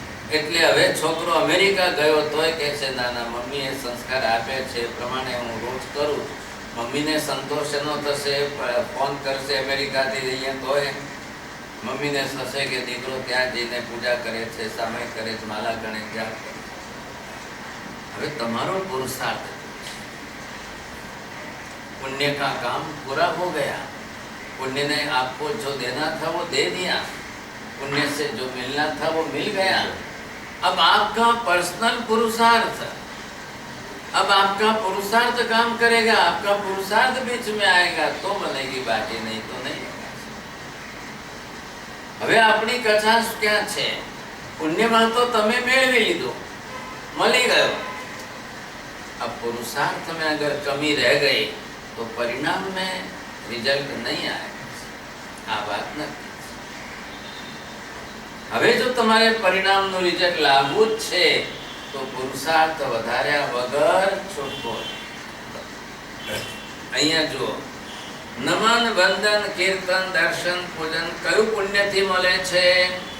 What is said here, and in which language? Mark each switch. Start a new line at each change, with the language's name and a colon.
Gujarati: એટલે હવે છોકરો અમેરિકા ગયો તોય કહે છે ના ના મમ્મીએ સંસ્કાર આપ્યા છે એ પ્રમાણે હું રોજ કરું. મમ્મીને સંતોષ એનો થશે, ફોન કરશે અમેરિકાથી અહીંયા તોય મમ્મીને થશે કે દીકરો ત્યાં જઈને પૂજા કરે છે, સમય કરે છે, માલા ગણે ત્યાં. હવે તમારો પુરુષાર્થ,
Hindi: पुण्य का काम पूरा हो गया. पुण्य ने आपको जो देना था वो दे दिया. पुण्य से जो मिलना था वो मिल गया. अब आपका पर्सनल पुरुषार्थ, अब आपका पुरुषार्थ काम करेगा. आपका पुरुषार्थ बीच में आएगा तो बनेगी बाकी, नहीं तो नहीं.
Gujarati: હવે આપણી કચાશ ક્યાં છે? પુણ્યમાં તો તમે મેળવી લીધું, મળી ગયો.
Hindi: अब पुरुषार्थ में अगर कमी रह गई तो परिणाम में रिजल्ट नहीं आएगा.
Gujarati: आ बात નથી. હવે જો તમારે પરિણામનું રિઝલ્ટ લાવવું જ છે તો પુરુષાર્થ વધાર્યા વગર છૂટકો. અહીંયા જુઓ, નમન, વંદન, કીર્તન, દર્શન, પૂજન કયું પુણ્યથી મળે છે?